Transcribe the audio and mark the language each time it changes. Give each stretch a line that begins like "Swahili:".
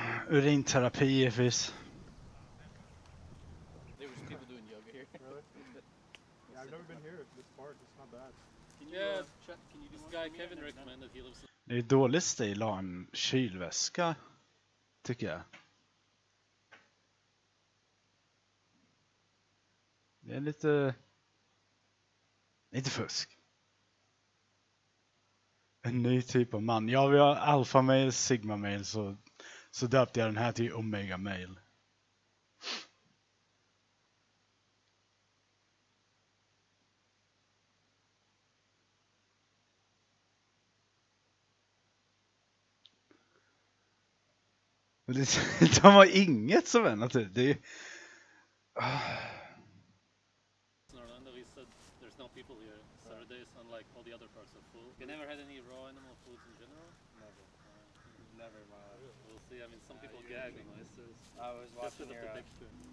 Swedish: Urinterapi är fisk.
English: There was people doing yoga here. Really? Yeah, I've never been here. This park, it's not bad. Yeah, this guy Kevin recommended he lives.
Swedish: Det är dålig stil att ha en kylväska, tycker jag. Det är lite fusk. En ny typ av man. Ja, vi har alpha mail, sigma mail, så döpte jag den här till omega mail. De har inget som är naturligt. Det är...
English: In Orlando, he said there's no people here. Saturdays, unlike all the other parts, are full. You never had any raw animal foods in general? Never. Never in my life. We'll see. I mean, some people gag on oysters. I was Just watching look your at the picture.